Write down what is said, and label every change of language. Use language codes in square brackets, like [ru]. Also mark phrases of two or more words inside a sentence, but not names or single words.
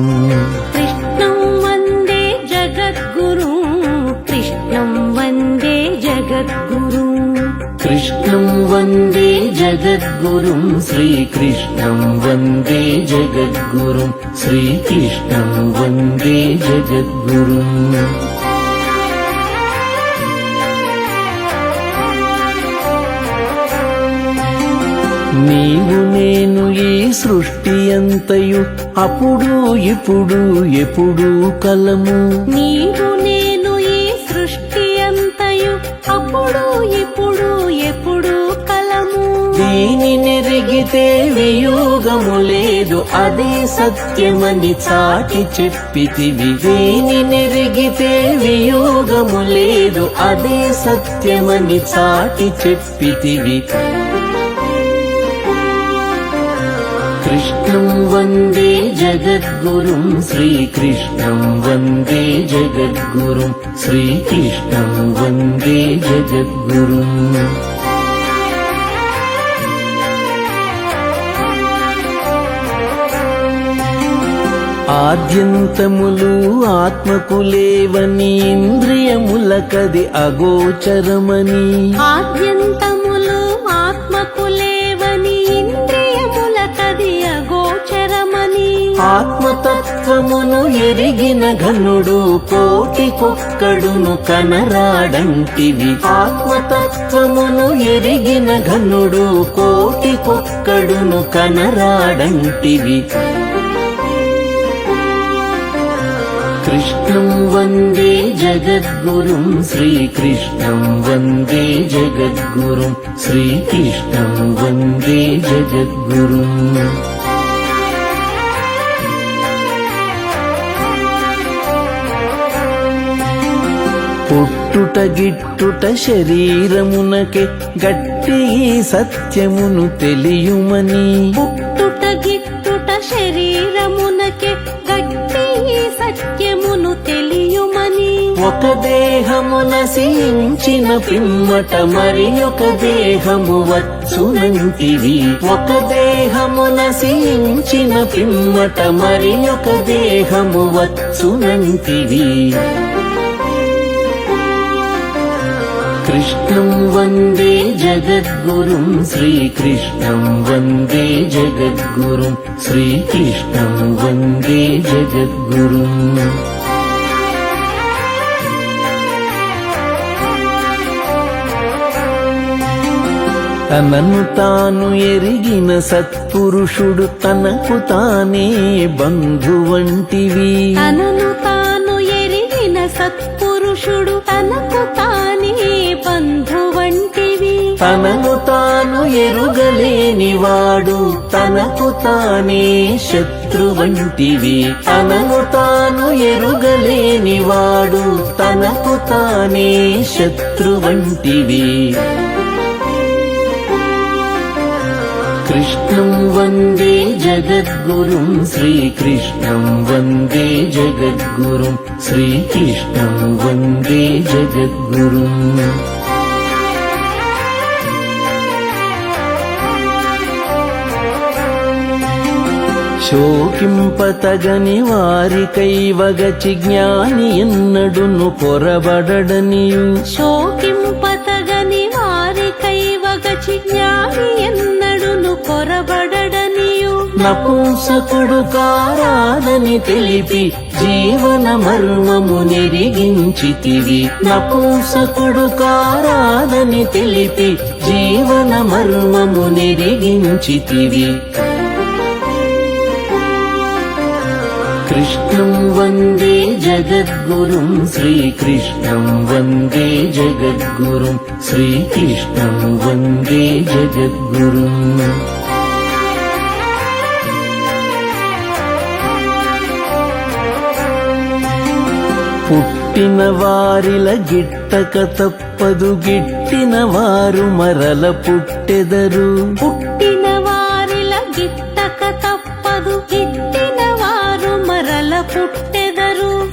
[sa] कृष्णं वन्दे जगद्गुरुं कृष्णं वन्दे जगद्गुरुं कृष्णं वन्दे जगद्गुरुं श्रीकृष्णं वन्दे जगद्गुरुं श्रीकृष्णं वन्दे जगद्गुरुं [te] నీవు నేను ఈ సృష్టి అంతయు అప్పుడు ఇప్పుడు ఎప్పుడు కలము నీవు నేను ఈ సృష్టి అంతయు అప్పుడు ఇప్పుడు ఎప్పుడు కలము దీని నెరిగితే వియోగము లేదు అదే సత్యమని చాటి చెప్పితివి దీని నెరిగితే వియోగము లేదు అదే సత్యమని చాటి చెప్పితివి [sa] कृष्णं वन्दे जगद्गुरुं श्रीकृष्णं वन्दे जगद्गुरुं श्रीकृष्णं वन्दे जगद्गुरुं [te] ఆద్యంతములు ఆత్మకు లేవని ఇంద్రియములకది అగోచరమని ఆద్యంతములు ఆత్మకు లేవని ఇంద్రియములకది అగోచరమని ఆత్మతత్వమును ఎరిగిన ఘనుడు కోటికొక్కడును కనరాడంటివి ఆత్మతత్వమును ఎరిగిన ఘనుడు కోటికొక్కడును కనరాడంటివి [sa] कृष्णं वन्दे जगद्गुरुं श्रीकृष्णं वन्दे जगद्गुरुं श्रीकृष्णं वन्दे जगद्गुरुं [te] పుట్టుట గిట్టుట శరీరమునకే గట్టి సత్యమును తెలియుమని పుట్టుట గిట్టుట శరీరమునకే గట్టి సత్యమును తెలియుమని ఒక దేహము నశించిన పిమ్మట మరి ఒక దేహము వచ్చునంటివి ఒక దేహము నశించిన పిమ్మట మరి ఒక దేహము వచ్చునంటివి [sa] कृष्णं वन्दे जगद्गुरुं श्रीकृष्णं वन्दे जगद्गुरुं श्रीकृष्णं वन्दे जगद्गुरुं [te] తనను తాను ఎరిగిన సత్పురుషుడు తనకు తానే బంధువంటివి తనను తాను ఎరిగిన సత్పురుషుడు తనకు తానే బంధువంటివి తనను తాను ఎరుగలేనివాడు తనకు తానే శత్రువంటివి తనను తాను ఎరుగలేనివాడు తనకు తానే శత్రువంటివి [sa] कृष्णं वन्दे जगद्गुरुं श्रीकृष्णं वन्दे जगद्गुरुं श्रीकृष्णं वन्दे जगद्गुरुं [te] శోకింపతగని వారికైవగచి జ్ఞాని ఎన్నడును పొరబడనియు శోకింపతగని వారికైవగచి జ్ఞాని ఎన్నడును కొరబడనియు నపుంసకుడు కారాదని తెలిపి జీవన మర్మము నెరిగించితివి నపుంసకుడు కారాదని తెలిపి జీవన మర్మము నెరిగించితివి [sa] कृष्णं वन्दे जगद्गुरुं श्रीकृष्णं वन्दे जगद्गुरुं श्रीकृष्णं वन्दे जगद्गुरुं [te] పుట్టిన వారిల గిట్టక తప్పదు గిట్టిన వారు మరల పుట్టెదరు పుట్టిన వారిల గిట్టక తప్పదు గిట్టిన వారు మరల పుట్టెదరు